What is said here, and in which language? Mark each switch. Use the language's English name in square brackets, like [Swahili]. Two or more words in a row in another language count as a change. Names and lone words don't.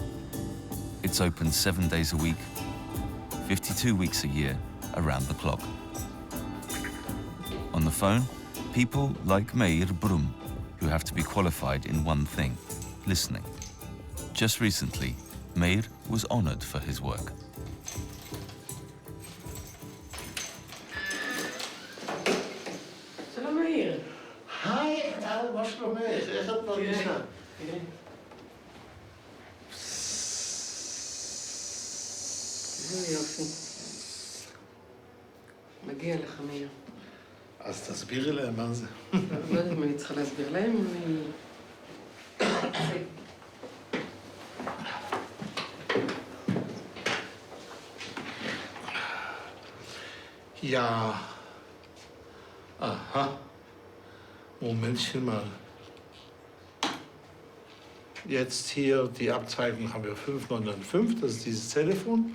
[English] It's open 7 days a week, 52 weeks a year, around the clock. On the phone, people like Meir Brum, who have to be qualified in one thing, listening. Just recently, Meir was honored for his work. [Hebrew] שלום מאיר. היי, מה שלומך? איך את מרגישה? איזה יופי. מגיע לך, מאיר. אז תסבירי להם מה זה. לא יודעת אם אני צריכה להסביר להם, אני... [German] Ja. Aha. Momentchen mal. Jetzt hier die Abzeichen haben wir 5995, das ist dieses Telefon.